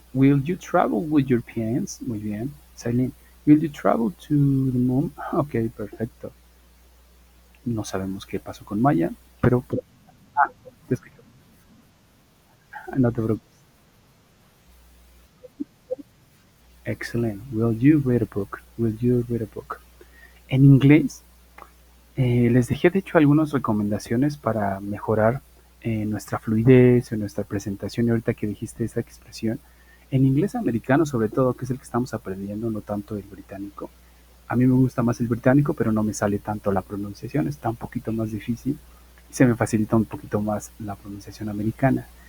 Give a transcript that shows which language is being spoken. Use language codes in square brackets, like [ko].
[en] Will you travel with your parents? [es] Muy bien. [en] Silent. Will you travel to the moon? [es] Ok, perfecto. No sabemos qué pasó con Maya, pero te escucho. No te preocupes. [en] Excellent. Will you read a book? Will you read a book? [es] En inglés, les dejé de hecho algunas recomendaciones para mejorar nuestra fluidez en nuestra presentación y ahorita que dijiste esa expresión, en inglés americano sobre todo, que es el que estamos aprendiendo, no tanto el británico. A mí me gusta más el británico, pero no me sale tanto la pronunciación, está un poquito más difícil y se me facilita un poquito más la pronunciación americana.